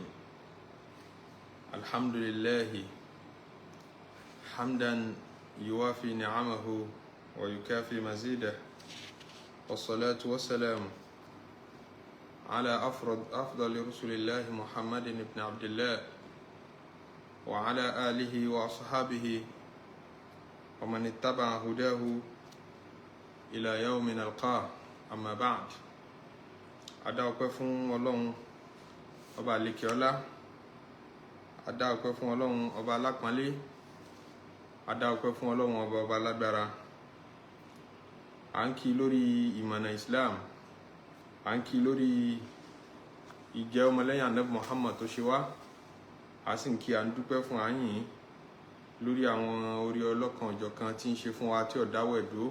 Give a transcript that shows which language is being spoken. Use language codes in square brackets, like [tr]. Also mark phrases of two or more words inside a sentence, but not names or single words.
[ar] الحمد لله حمدا يوافي نعمه ويكافي مزيده، والصلاة والسلام على أفضل رسل الله محمد بن عبد الله وعلى آله وأصحابه ومن اتبع هداه إلى يوم نلقاه. أما بعد. [yo] Adá ọpẹ́ fún Ọlọ́run ọba àlekè ọlá, adá ọpẹ́ fún Ọlọ́run ọba alápọ́nlé, adá ọpẹ́ fún Ọlọ́run ọba alágbára. À ń kí lórí ìmọ̀nà Islam, à ń kí lórí ìjẹ́ ọmọlẹ́yìn Ànábì Muhammad tó ṣe wá, a sì ń kí à ń dúpẹ́ fún àyìn lórí àwọn orí ọlọ́kan ọ̀jọ̀kan tí ń ṣe fún wa tí ó dáwọ́ ẹ̀dó.